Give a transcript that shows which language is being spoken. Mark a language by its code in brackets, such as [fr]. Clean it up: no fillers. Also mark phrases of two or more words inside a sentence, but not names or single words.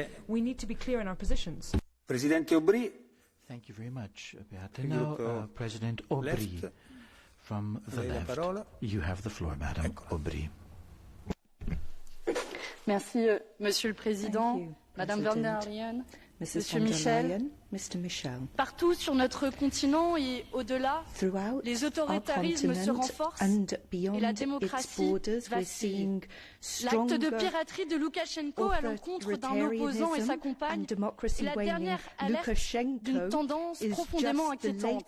[en] We need to be clear in our positions. Presidente Aubry. Thank you very much, Beate. Now, President Aubry from the left. You have the floor, Madam Aubry. [fr] Merci, Monsieur le Président, Madame von der Leyen, Monsieur Michel. [en] Mr. Michel. [fr] Partout sur notre continent et au-delà, les autoritarismes se renforcent et la démocratie vacille. L'acte de piraterie de Loukachenko à l'encontre d'un opposant et sa compagne est la dernière alerte d'une tendance profondément inquiétante.